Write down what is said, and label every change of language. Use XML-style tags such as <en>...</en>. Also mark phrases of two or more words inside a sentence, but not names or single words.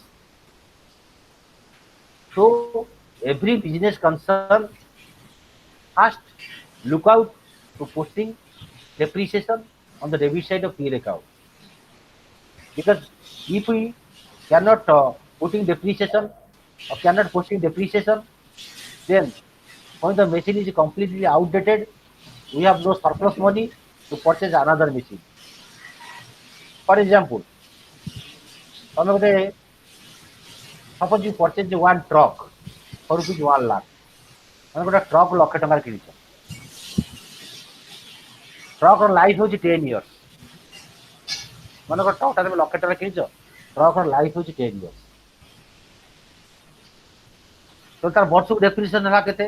<en>so every business concern first look out to posting depreciation on the debit side of P&L account because if we cannot putting depreciation or cannot posting depreciation, then when the machine is completely outdated, we have no surplus money to purchase another machine. For example,</en> <or>ତମେ ଗୋଟେ</or> <en>suppose you purchase one truck for rupees 1 lakh.</en> <or>ତମେ ଗୋଟେ ଟ୍ରକ୍ ଲକ୍ଷେ ଟଙ୍କାରେ କିଣିଛ। ଟ୍ରକ୍ ର ଲାଇଫ୍ ହଉଛି 10 years। ମନେକର ଟ୍ରକ୍ ଟା ତମେ ଲକ୍ଷେ ଟଙ୍କା କିଣିଛ, ଟ୍ରକ୍ ର ଲାଇଫ୍ ହଉଛି 10 years। ତ ତାର ବର୍ଷକୁ ଡେପ୍ରିସିଏସନ ହେଲା କେତେ?</or>